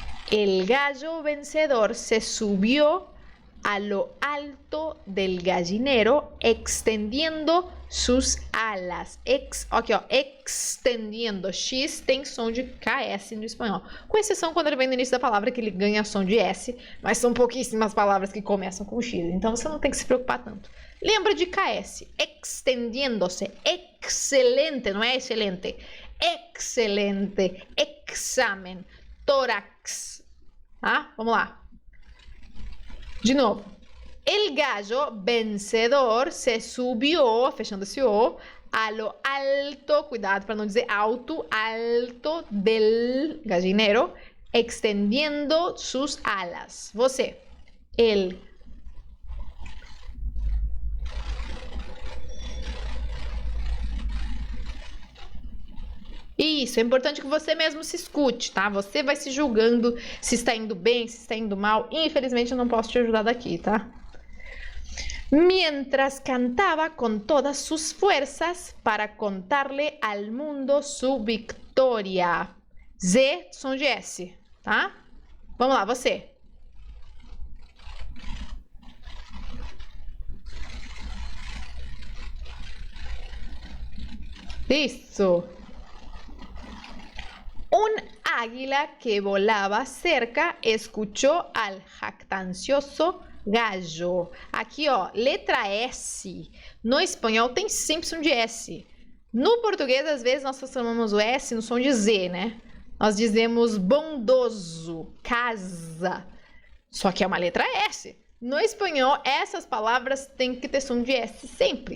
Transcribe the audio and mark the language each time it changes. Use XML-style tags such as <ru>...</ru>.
<es>El gallo vencedor se subió a lo alto del gallinero, extendiendo sus alas.</es> <pt>Aqui, ó, extendiendo. X tem som de KS no espanhol. Com exceção quando ele vem no início da palavra, que ele ganha som de S, mas são pouquíssimas palavras que começam com X. Então você não tem que se preocupar tanto. Lembra de KS. Extendiendo-se. Excelente, não é excelente. Excelente. Examen. Tórax. Tá? Vamos lá. De novo.</pt> <es>El gallo vencedor se subió,</es> <pt>fechando esse O,</pt> <es>a lo alto,</es> <pt>cuidado para não dizer alto,</pt> <es>alto del gallinero, extendiendo sus alas.</es> <pt>Você.</pt> <es>El.</es> <pt>Isso, é importante que você mesmo se escute, tá? Você vai se julgando se está indo bem, se está indo mal. Infelizmente, eu não posso te ajudar daqui, tá?</pt> <es>Mientras cantaba con todas sus fuerzas para contarle al mundo su victoria.</es> <pt>Z, som de S, tá? Vamos lá, você. Isso.</pt> <es>Un águila que volaba cerca escuchó al jactancioso gallo.</es> <pt>Aqui, ó, letra S. No espanhol tem sempre som de S. No português, às vezes, nós transformamos o S no som de Z, né? Nós dizemos bondoso, casa. Só que é uma letra S. No espanhol, essas palavras têm que ter som de S sempre.</pt>